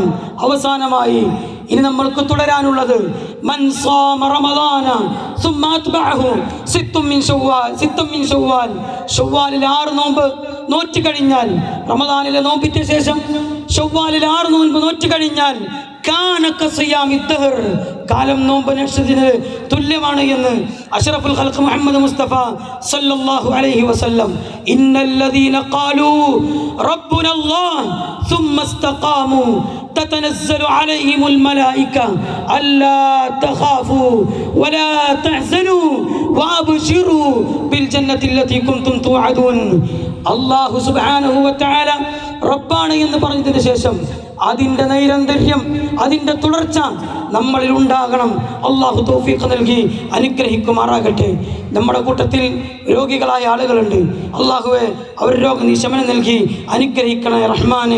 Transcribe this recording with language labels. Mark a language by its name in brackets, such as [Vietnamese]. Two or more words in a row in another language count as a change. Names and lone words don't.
[Malayalam] അവസാനമായി ഇനി നമ്മൾക്ക് തുടരാനുള്ളത് [Arabic] من صام رمضان ثم أتبعه ستا من شوال, [Malayalam] ശവ്വാലിൽ 6 നോമ്പ് നോറ്റ് കഴിഞ്ഞാൽ, റമദാനിലെ നോമ്പിന്റെ ശേഷം ശവ്വാലിൽ 6 നോമ്പ് നോറ്റ് കഴിഞ്ഞാൽ [Arabic] كان كصيام الدهر, [Malayalam] കാലം നോമ്പനുഷ്ഠിച്ചതിന് തുല്യമാണ് എന്ന് [Arabic] أشرف الخلق [Malayalam] മുഹമ്മദ് മുസ്തഫ [Arabic] صلى الله عليه وسلم. إن الذين قالوا ربنا الله ثم استقاموا تتنزل عليهم الملائكة ألا تخافوا ولا تحزنوا وأبشروا بالجنة التي كنتم توعدون. الله سبحانه وتعالى [Malayalam] റബ്ബാണ് എന്ന് പറഞ്ഞതിന് ശേഷം അതിൻ്റെ നൈരന്തര്യം, അതിൻ്റെ തുടർച്ച നമ്മളിൽ ഉണ്ടാകണം. അള്ളാഹു തൗഫീഖ് നൽകി അനുഗ്രഹിക്കുമാറാകട്ടെ. നമ്മുടെ കൂട്ടത്തിൽ രോഗികളായ ആളുകളുണ്ട്. അള്ളാഹുവെ അവർ രോഗനിശമനം നൽകി അനുഗ്രഹിക്കണേ റഹ്മാനെ.